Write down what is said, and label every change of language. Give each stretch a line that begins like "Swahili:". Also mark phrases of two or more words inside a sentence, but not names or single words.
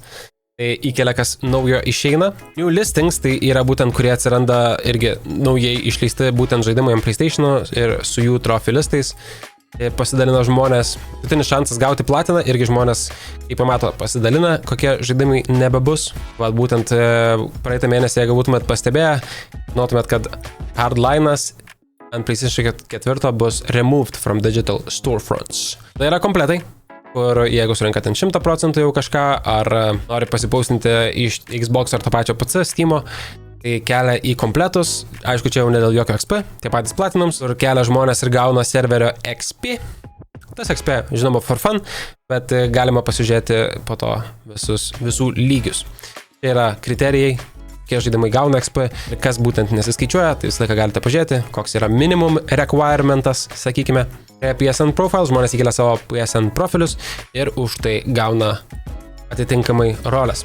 Lithuanian: Tai įkelia, kas naujo išeina.
English: New listings
Lithuanian: tai yra būtent, kurie atsiranda irgi naujai išleisti būtent žaidimai ant PlayStation'o ir su jų trophy listais. Pasidalina žmonės, vidutinis šansas gauti platiną, irgi žmonės, kai pamato, pasidalina, kokie žaidimai nebebus. Vat būtent praeitą mėnesį, jeigu būtumėt pastebėję, žinotumėt, kad Hardline'as ant PlayStation 4 bus
English: removed from digital storefronts.
Lithuanian: Tai yra kompletai, kur jeigu surinkat 100% jau kažką, ar nori pasipaustinti iš Xbox ar to pačio PC, Steam'o, tai kelia į kompletus, aišku, čia jau ne dėl jokio XP, tie patys platinums, kur kelia žmonės ir gauna serverio XP. Tas XP, žinoma,
English: for fun,
Lithuanian: bet galima pasižiūrėti po to visų lygius. Tai yra kriterijai, kiek žaidimai gauna XP ir kas būtent nesiskaičiuoja, tai visą laiką galite pažiūrėti, koks yra minimum requirementas, sakykime. PSN profile, žmonės įkelia savo PSN profilius ir už tai gauna atitinkamai rolės.